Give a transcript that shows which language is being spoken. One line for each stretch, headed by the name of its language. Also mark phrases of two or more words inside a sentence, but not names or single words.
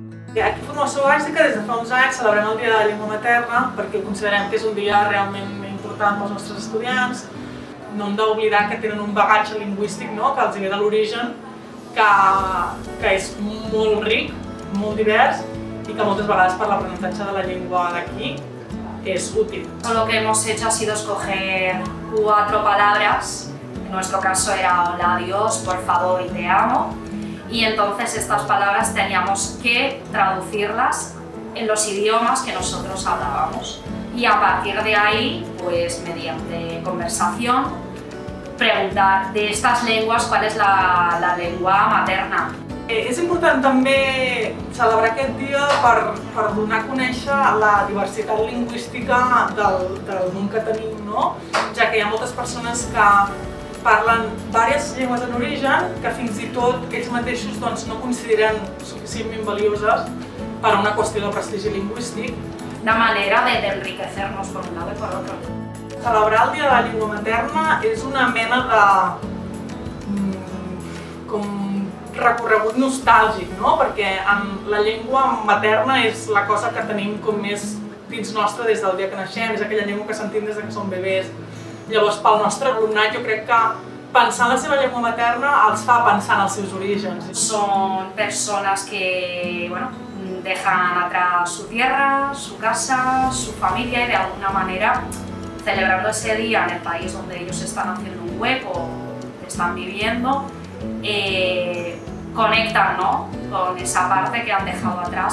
Catalan: Aquí a Formació Bàsica, des de fa uns anys, celebrem el Dia de la Llengua Materna perquè considerem que és un dia realment important pels nostres estudiants. No hem d'oblidar que tenen un bagatge lingüístic, no?, que els ve de l'origen, que és molt ric, molt divers i que moltes vegades per l'aprenentatge de la llengua d'aquí es útil.
Spanish: Lo que hemos hecho ha sido escoger 4 palabras. En nuestro caso era hola, adiós, por favor y te amo. Y entonces estas palabras teníamos que traducirlas en los idiomas que nosotros hablábamos. Y a partir de ahí, pues mediante conversación, preguntar de estas lenguas cuál es la lengua materna.
Catalan: És important també celebrar aquest dia per donar a conèixer la diversitat lingüística del món que tenim, no? Ja que hi ha moltes persones que parlen diverses llengües en origen que fins i tot ells mateixos no consideren suficientment valioses per a una qüestió de prestigi lingüístic.
Spanish: Una manera de enriquecernos por un lado y por otro.
Catalan: Celebrar el Dia de la Llengua Materna és una mena de recorregut nostàlgic, no? Perquè la llengua materna és la cosa que tenim com més dins nostre des del dia que naixem, és aquella llengua que sentim des que som bebès. Llavors, pel nostre alumnat, jo crec que pensar en la seva llengua materna els fa pensar en els seus orígens.
Spanish: Son personas que, bueno, dejan atrás su tierra, su casa, su familia y de alguna manera, celebrando ese día en el país donde ellos están haciendo un hueco, están viviendo, conectan, ¿no?, con esa parte que han dejado atrás.